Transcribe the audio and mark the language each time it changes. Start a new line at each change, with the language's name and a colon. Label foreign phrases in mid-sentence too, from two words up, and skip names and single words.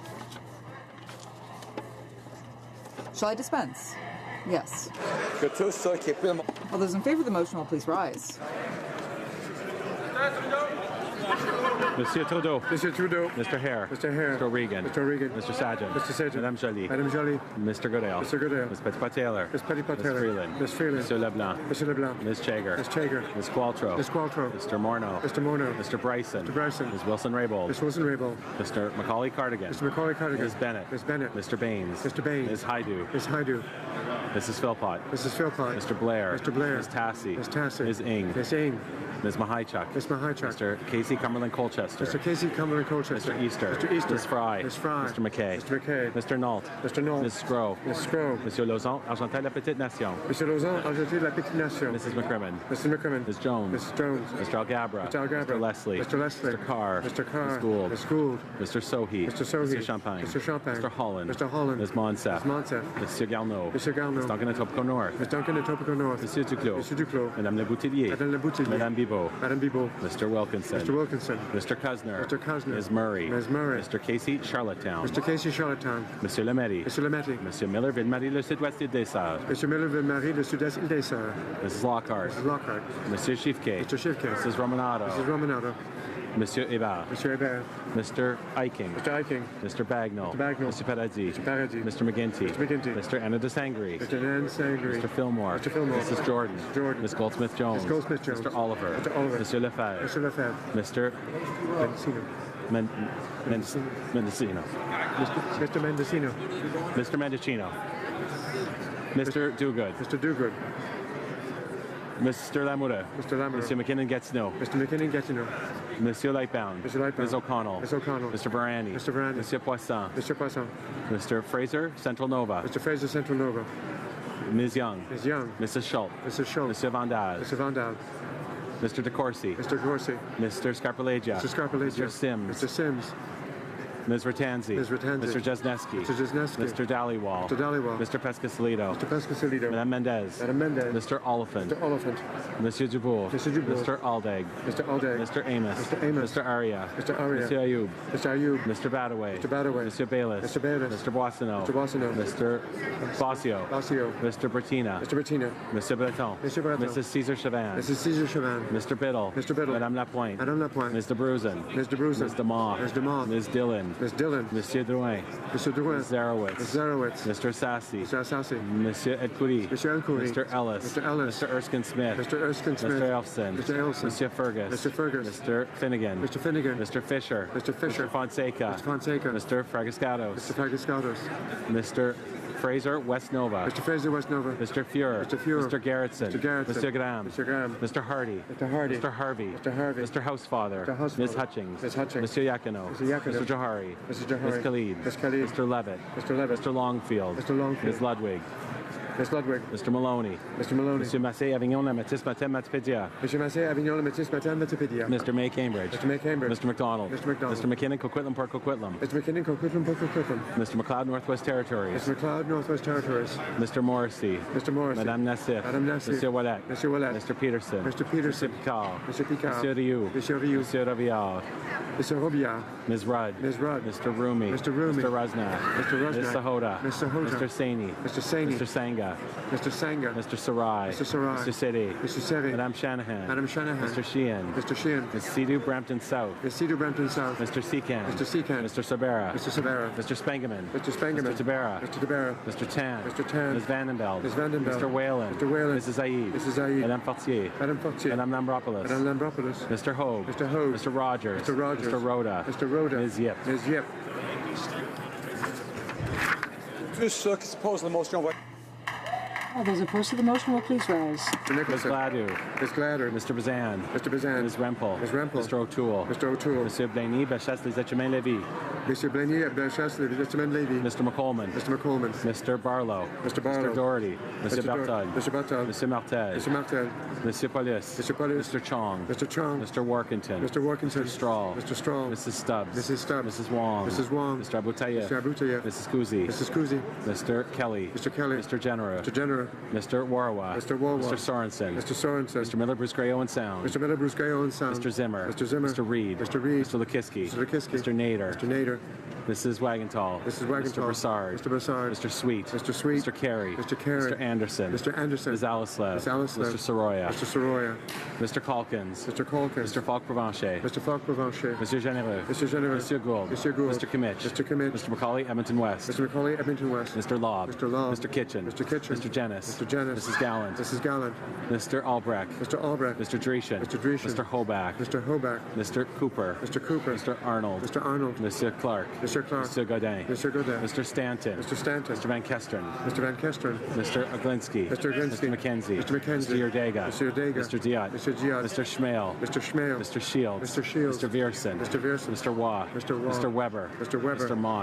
English: Shall I dispense? Yes. All those in favor of the motion will please rise.
French: Monsieur Trudeau. Monsieur Trudeau.
English: Mr. Hare. Mr. Hare. Mr. Regan. Mr. Regan. Mr. Sajjan. Mr. Sajjan.
French: Madame Joly. Madame Joly.
English: Mr. Goodale. Mr. Goodale. Ms. Petitpas-Taylor. Ms. Petitpas-Taylor. Ms. Freeland. Ms. Freeland.
French: Monsieur Leblanc.
English: Mr. Leblanc. Ms. Chager. Ms. Chager. Ms. Qualtrough. Ms. Qualtrough. Mr. Morneau. Mr. Morneau. Mr. Bryson. Mr. Bryson. Ms. Wilson-Raybould. Ms. Wilson-Raybould. Mr. Macaulay-Cardigan. Mr. Macaulay-Cardigan. Ms. Bennett. Ms. Bennett. Mr. Baines. Mr. Baines. Ms. Haidu. Ms. Haidu. Mrs. Philpott. Mrs. Philpott. Mr. Blair. Mr. Blair. Ms. Tassie. Ms. Tassie. Ms. Ing. Ms. Ing. Ms. Mahichuk. Ms. Mahichuk. Mr. Casey Cumberland Colchester. Mr. Casey Cumberland Colchester. Mr. Easter. Mr. Easter. Ms. Fry. Ms. Fry. Mr. McKay. Mr. McKay. Mr. Nault. Mr. Nault. Ms. Scrow. Ms. Scrow.
French: Monsieur Lauzon, Argentin de la Petite Nation. Monsieur Lauzon, Argentin de la Petite Nation.
English: Mrs. McCrimmon. Mr. McCrimmon. Ms. Jones. Mrs. Jones. Mr. Algabra. Mr. Algabra. Mr. Leslie. Mr. Leslie. Mr. Carr. Mr. Carr. Ms. Gould. Ms. Gould. Mr. Sohi. Mr. Sohi. Mr. Champagne. Mr. Champagne. Mr. Holland. Mr. Holland. Ms. Monsef. Ms. Monsef.
French: Monsieur Garneau.
English: Mr. Garneau. Ms. Duncan Etobicoke North. Ms. Duncan Etobicoke North.
French: Monsieur Duclos. Monsieur Duclos. Madame Le Boutillier. Madame Le Boutillier. Madame Bibeau. Madame Bibeau.
English: Mr. Wilkinson. Mr. Wilkinson. Mr. Cousineau. Mr. Cousineau. Ms. Murray. Ms. Murray. Mr. Casey, Charlottetown. Mr. Casey, Charlottetown.
French: Monsieur Lemetti. Monsieur Lemetti. Monsieur Miller, Ville-Marie, le Sud-Ouest Île des Sœurs. Monsieur Miller, Ville-Marie, le Sud-Est Île des Sœurs.
English: Mrs. Lockhart. Mrs. Lockhart.
French: Monsieur Schiffke.
English: Mr. Schiffke. Mrs. Romanato. Mrs. Romanato.
French: Monsieur Hébert. Monsieur Hébert.
English: Mr. Eiking. Mr. Eiking. Mr. Bagnall. Mr. Bagnall. Mr. Paradis. Mr. Paradis. Mr. McGinty. Mr. McGinty. Mr. Anna de Sangre. Mr. Nan Sangre. Mr. Fillmore. Mr. Fillmore. Mrs. Jordan. Mr. Jordan. Ms. Goldsmith-Jones. Ms. Goldsmith-Jones. Mr. Oliver. Mr. Oliver.
French: Monsieur Lefebvre.
English: Mr. Lefebvre. Mr. Mendocino. Mendocino. Mr. Mendocino. Mr. Mendocino. Mr. Dogood. Mr. Dogood. Mr. Lamoura. Mr. Lamoura.
French: Monsieur McKinnon-Gatineau.
English: Mr. McKinnon-Gatineau.
French: Monsieur Lightbound.
English: Mr. Lightbound. Ms. O'Connell. Ms. O'Connell. Mr. Barani. Mr. Barani.
French: Monsieur Poisson.
English: Mr. Poisson. Mr. Fraser, Central Nova. Mr. Fraser, Central Nova. Ms. Young. Ms. Young. Mrs. Schultz. Mrs. Schultz.
French: Monsieur Vandal.
English: Mr. Vandal. Mr. DeCourcy. Mr. Corsi. Mr. Scarpalegia. Mr. Scarpalegia. Mr. Sims. Mr. Sims. Ms. Ratanzi. Ms. Ratanzi. Mr. Jesneski. Mr. Jesneski. Mr. Dhaliwal. Mr. Dhaliwal. Mr. Pescasolido. Mr. Pescasolido.
French: Madame Mendez. Madame Mendez.
English: Mr. Oliphant. Mr. Oliphant.
French: Monsieur Dubourg.
English: Mr. Dubourg. Mr. Aldag. Mr. Aldag. Mr. Amos. Mr. Amos. Mr. Aria. Mr. Aria. Mr. Ayoub. Mr. Ayoub. Mr. Badaway. Mr. Badaway. Mr. Bayless. Mr. Bayless. Mr. Boissonneau. Mr. Boissonneau. Mr. Bossio. Bossio. Mr. Bertina. Mr. Bertina. Mr. Breton. Mr. Breton. Mrs. Caesar Chavan. Mrs. Caesar Chavan. Mr. Biddle. Mr. Biddle.
French: Madame Lapointe. Madame Lapointe.
English: Mr. Bruzen. Mr. Bruzen. Mr. Moss. Mr. Moss. Ms. Dillon. Ms. Dillon.
French: Monsieur Drouin.
English: Mr. Drouin. Ms. Zarowitz. Ms. Zarowitz. Mr. Sassy. Mr. Sassy.
French: Monsieur Edcoury.
English: Mr. Elcoury. Mr. Ellis. Mr. Ellis. Mr. Erskine Smith. Mr. Erskine Smith. Mr. Elfson. Mr. Elfson.
French: Monsieur Fergus.
English: Mr. Fergus. Mr. Finnegan. Mr. Finnegan. Mr. Fisher. Mr. Fisher. Mr. Fonseca. Mr. Fonseca. Mr. Fragascatos. Mr. Fragascatos. Mr. Fraser West Nova. Mr. Fraser West Nova. Mr. Fuhrer. Mr. Fuhrer. Mr. Garrettson. Mr. Garrettson. Mr. Graham. Mr. Graham. Mr. Hardy. Mr. Hardy. Mr. Harvey. Mr. Harvey. Mr. Housefather. Mr. Housefather. Ms. Hutchings. Ms. Hutchings. Mr. Yakino. Mr. Yakino. Mr. Johari. Mr. Johari. Ms. Khalid. Ms. Khalid. Mr. Levitt. Mr. Levitt. Mr. Longfield. Mr. Longfield. Ms. Ludwig. Ms. Ludwig. Mr. Maloney. Mr. Maloney.
French: Monsieur Massé Avignon, La Matisse, Matin, Matipédia. Monsieur Massé, Avignon, Le Métis, Matin, Matipédia.
English: Mr. May Cambridge. Mr. May Cambridge. Mr. McDonald. Mr. McDonald. Mr. McKinnon, Coquitlam, Port Coquitlam. Mr. McKinnon, Coquitlam, Port Coquitlam. Mr. McLeod, Northwest Territories. Mr. McLeod, Northwest Territories. Mr. Morrissey. Mr. Morrissey.
French: Madame Nassif. Madame Nassif. Monsieur Wallet. Monsieur Wallet.
English: Mr. Peterson. Mr. Peterson. Mr. Picard. Mr. Picard.
French: Monsieur Rioux. Monsieur Rioux. Monsieur Ravillard.
English: Mr. Robillard. Ms. Rudd. Ms. Rudd. Mr. Rumi. Mr. Rumi. Mr. Rusnak. Mr. Rusnak. Ms. Sahota. Ms. Sahota. Mr. Saini. Mr. Saini. Mr. Sanga. Mr. Sanger. Mr. Sarai. Mr. Sarai. Mr. Seri. Mr. Seri.
French: Madame Shanahan. Madame Shanahan.
English: Mr. Sheehan. Mr. Sheehan. Ms. Sidhu, Brampton South. Ms. Sidhu, Brampton South. Mr. Secan. Mr. Secan. Mr. Sabera. Mr. Sabera. Mr. Spengeman. Mr. Spengeman. Mr. Tabera. Mr. Tabera. Mr. Tan. Mr. Tan. Ms. Vandenbeld. Ms. Vandenbeld. Mr. Whalen. Mr. Whalen. Mrs. Aid. Mrs. Aid.
French: Madame Fortier. Madame Fortier. Madame Lambropoulos. Madame Lambropoulos.
English: Mr. Hogue. Mr. Hogue. Mr. Rogers. Mr. Rogers. Mr. Rhoda. Mr. Rhoda. Ms. Yip. Ms. Yip.
French: Tous ceux qui s'opposent à la motion
English: All those opposed to the motion will please rise. Mr. Ms. Nicholson. Gladue. Ms. Gladder. Mr. Bazan. Mr. Bazan. Ms. Rempel. Ms. Rempel. Mr. O'Toole. Mr. O'Toole.
French: Monsieur Blaney, Bellechasse, Les Echemins-Lévis. Monsieur Blaney, Bellechasse, Les Echemins-Lévis.
English: Mr. McColeman. Mr. McColeman. Mr. Barlow. Mr. Barlow. Mr. Doherty. Mr. Berthold. Mr. Berthold. Mr. Martel. Mr. Martel.
French: Monsieur Paulus.
English: Mr. Paulus. Mr. Chong. Mr. Chong. Mr. Workington. Mr. Workington. Mr. Strahl. Mr. Strahl. Mrs. Stubbs. Mrs. Stubbs. Mrs. Wong. Mrs. Wong. Mr. Aboutayev. Mr. Aboutayev. Mrs. Kuzi. Mrs. Kuzi. Mr. Kelly. Mr. Kelly. Mr. Genera. Mr. Genera. Mr. Warwa. Mr. Warwa. Mr. Sorensen. Mr. Sorensen. Mr. Miller, Bruce Gray, Owen Sound. Mr. Miller, Bruce Gray, Owen Sound. Mr. Zimmer. Mr. Zimmer. Mr. Reed. Mr. Reed. Mr. Lukiski. Mr. Lukiski. Mr. Nader. Mr. Nader. Mrs. Wagenthal. Mrs. Wagenthal. Mr. Broussard. Mr. Broussard. Mr. Sweet. Mr. Sweet. Mr. Carey. Mr. Carey. Mr. Anderson. Mr. Anderson. Ms. Alislev. Ms. Alislev. Mr. Soroya. Mr. Soroya. Mr. Calkins. Mr. Calkins. Mr. Falk-Provencher. Mr. Falk-Provencher.
French: Monsieur Généreux.
English: Mr. Généreux.
French: Monsieur Gould. Monsieur Gould.
English: Mr. Kimmich. Mr. Kimmich. Mr. Macaulay, Edmonton West. Mr. Macaulay, Edmonton West. Mr. Lobb. Mr. Lobb. Mr. Kitchen. Mr. Kitchen. Mr. Jennis. Mr. Jennis. Mrs. Gallant. Mrs. Gallant. Mr. Albrecht. Mr. Albrecht. Mr. Dreeshen. Mr. Dreeshen. Mr. Hoback. Mr. Hoback. Mr. Cooper. Mr. Cooper. Mr. Arnold. Mr. Arnold.
French: Monsieur Clark.
English: Mr. Clark. Mr. Godin. Mr. Godin. Mr. Stanton. Mr. Stanton. Mr. Van Kesteren. Mr. Van Kesteren. Mr. Oglinski. Mr. Oglinski. Mr. McKenzie. Mr. McKenzie. Mr. Yerdega. Mr. Yerdega. Mr. Diot. Mr. Diot. Mr. Schmale. Mr. Schmale. Mr. Shields. Mr. Shields. Mr. Viersen. Mr. Viersen. Mr. Waugh. Mr. Waugh. Mr. Weber. Mr. Weber. Mr. Mott.